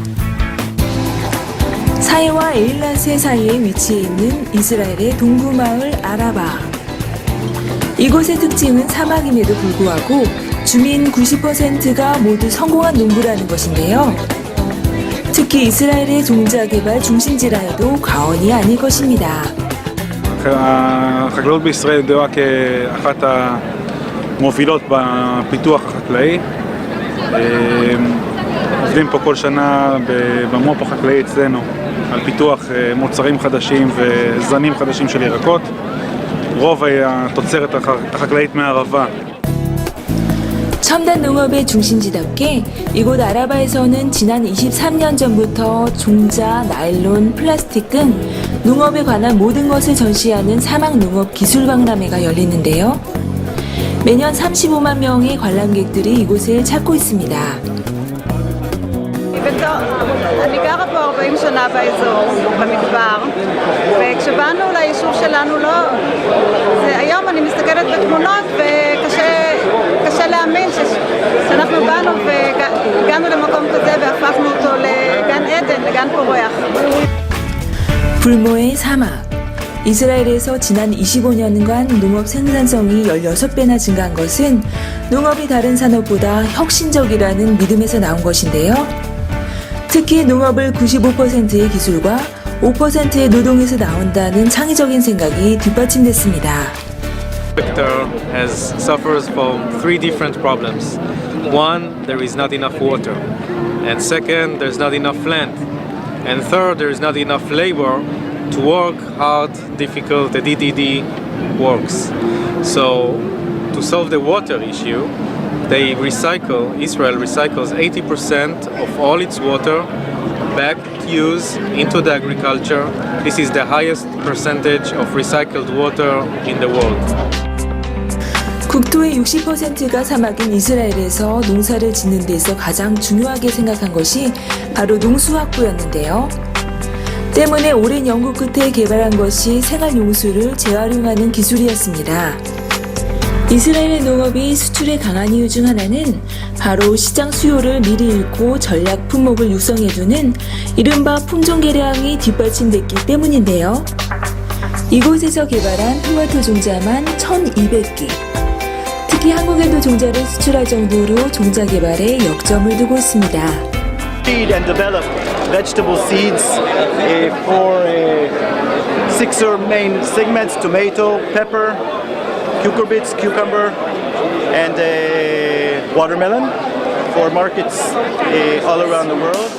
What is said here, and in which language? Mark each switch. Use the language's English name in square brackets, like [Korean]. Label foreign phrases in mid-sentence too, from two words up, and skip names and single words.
[Korean] 사해와 에일라세 사이에 위치해 있는 이스라엘의 동부 마을 아라바. 이곳의 특징은 사막임에도 불구하고 주민 90%가 모두 성공한 농부라는 것인데요. 특히 이스라엘의 종자 개발 중심지라여도 과언이 아닐 것입니다. [Hebrew] החקלאות בישראל ידועה כאחת המובילות בפיתוח החקלאי. עובדים פה כל שנה במו"פ החקלאי אצלנו על פיתוח מוצרים חדשים וזנים חדשים של ירקות. רוב התוצרת החקלאית מהערבה. [Korean] 첨단 농업의 중심지답게 이곳 아라바에서는 지난 23년 전부터 종자, 나일론, 플라스틱 등 농업에 관한 모든 것을 전시하는 사막 농업 기술 박람회가 열리는데요. 매년 35만 명의 관람객들이 이곳을 찾고 있습니다. [Hebrew] אני גרה פה 40 שנה באזור, במדבר, וכשבאנו ליישוב שלנו היום אני מסתכלת בתמונות וקשה להאמין שאנחנו באנו והגענו למקום כזה והפכנו אותו לגן עדן, לגן פורח. [Korean] 불모의 사막. 이스라엘에서 지난 25년간 농업 생산성이 16배나 증가한 것은 농업이 다른 산업보다 혁신적이라는 믿음에서 나온 것인데요. 특히 농업을 95%의 기술과 5%의 노동에서 나온다는 창의적인 생각이 뒷받침됐습니다. [English] Sector suffers from three different problems. One, there is not enough water, and second, there's not enough land, and third, there is not enough labor to work hard, difficult, the DDD works. So, to solve the water issue, Israel recycles 80% of all its water back to use into the agriculture. This is the highest percentage of recycled water in the world. [Korean] 국토의 60%가 사막인 이스라엘에서 농사를 짓는 데서 가장 중요하게 생각한 것이 바로 농수확부였는데요. 때문에 오랜 연구 끝에 개발한 것이 생활용수를 재활용하는 기술이었습니다. 이스라엘의 농업이 수출에 강한 이유 중 하나는 바로 시장 수요를 미리 읽고 전략 품목을 육성해두는 이른바 품종 개량이 뒷받침됐기 때문인데요. 이곳에서 개발한 토마토 종자만 1,200개. 특히 한국에도 종자를 수출할 정도로 종자 개발에 역점을 두고 있습니다. [English] Seed and develop vegetable seeds for 6 main segments: tomato, pepper, cucumber, and watermelon for markets all around the world.